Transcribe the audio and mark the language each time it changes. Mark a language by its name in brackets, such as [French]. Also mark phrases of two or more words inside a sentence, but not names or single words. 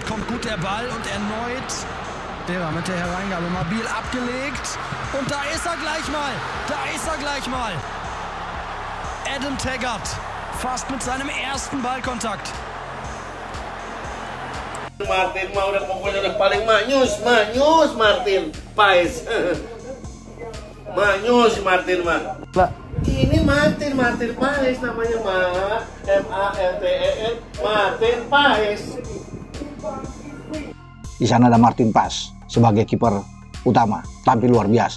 [German] Kommt gut der Ball und erneut Bera mit der Hereingabe. Mobil abgelegt. Und da ist er gleich mal. Da ist er gleich mal. Adam Taggart. Fast mit seinem ersten Ballkontakt. [Indonesian] Martin mah udah paling manyus Martin Paes. Manyus Martin mah. Ini Martin Paes namanya mah. MARTIN Martin Paes. Di sana ada Martin Paes sebagai kiper utama, tampil luar biasa.